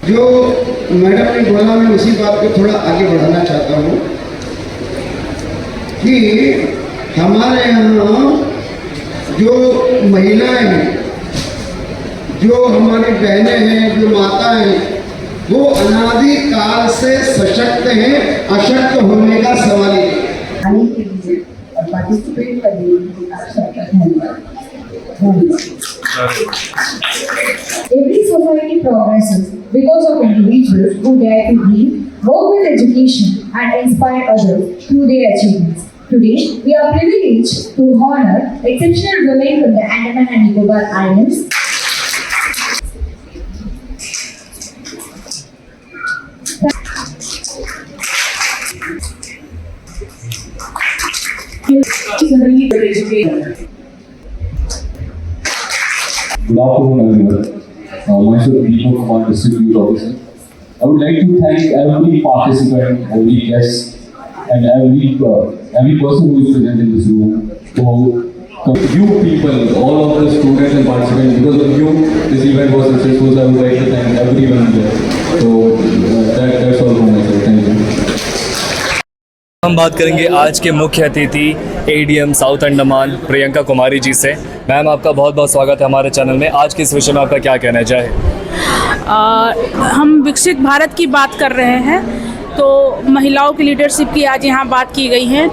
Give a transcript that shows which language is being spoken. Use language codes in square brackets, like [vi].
[hi] जो मैडम ने बोला, मैं उसी बात को थोड़ा आगे बढ़ाना चाहता हूँ कि हमारे यहाँ जो महिलाएं हैं, जो हमारी बहनें हैं, जो माता हैं, वो अनादि काल से सशक्त हैं, अशक्त होने का सवाल ही नहीं। आने के लिए और पार्टिसिपेट करने के लिए आप सबका धन्यवाद। [en] Every society progresses because of individuals who dare to dream, work with education, and inspire others through their achievements. Today, we are privileged to honor exceptional women from the Andaman and Nicobar Islands. Good afternoon, everyone. Myself, Deepak Kumar, District Youth Officer. I would like to thank every participant, every guest, and every person who is present in this room. So, you people, all of the students and participants, because of you, this event was successful. So I would like to thank everyone there. So, that's all from myself. Thank you. [hi] हम बात करेंगे आज के मुख्य अतिथि ADM south Andaman Priyanka Kumari ji से। Ma'am, आपका बहुत बहुत स्वागत है हमारे चैनल में। आज के इस विषय में आपका क्या कहना चाहे? हम विकसित भारत की बात कर रहे हैं, तो महिलाओं की लीडरशिप की आज यहाँ बात की गई है।